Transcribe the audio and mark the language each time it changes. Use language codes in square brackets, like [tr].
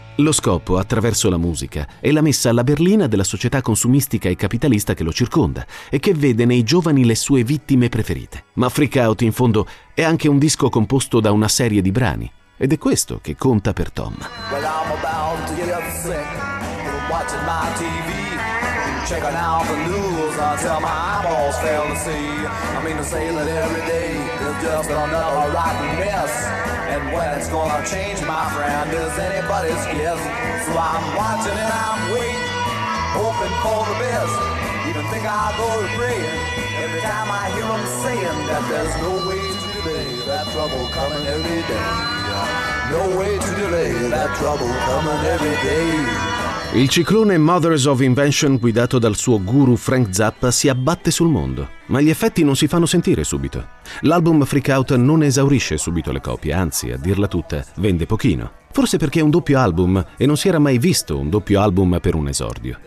[it] Lo scopo, attraverso la musica, è la messa alla berlina della società consumistica e capitalista che lo circonda e che vede nei giovani le sue vittime preferite. Ma Freak Out, in fondo, è anche un disco composto da una serie di brani. Ed è questo che conta per Tom. [en] Well, I'm about to get upset. watching my TV, checking out the news until my eyeballs fail to see. I mean to say that every day is just another rotten mess, and when it's gonna change, my friend, is anybody's guess. So I'm watching and I'm waiting, hoping for the best. Even think I'll go to prayer every time I hear them saying that there's no way to delay that trouble coming every day. No way to delay that trouble coming every day. [it] Il ciclone Mothers of Invention, guidato dal suo guru Frank Zappa, si abbatte sul mondo, ma gli effetti non si fanno sentire subito. L'album Freak Out non esaurisce subito le copie, anzi, a dirla tutta, vende pochino. Forse perché è un doppio album e non si era mai visto un doppio album per un esordio.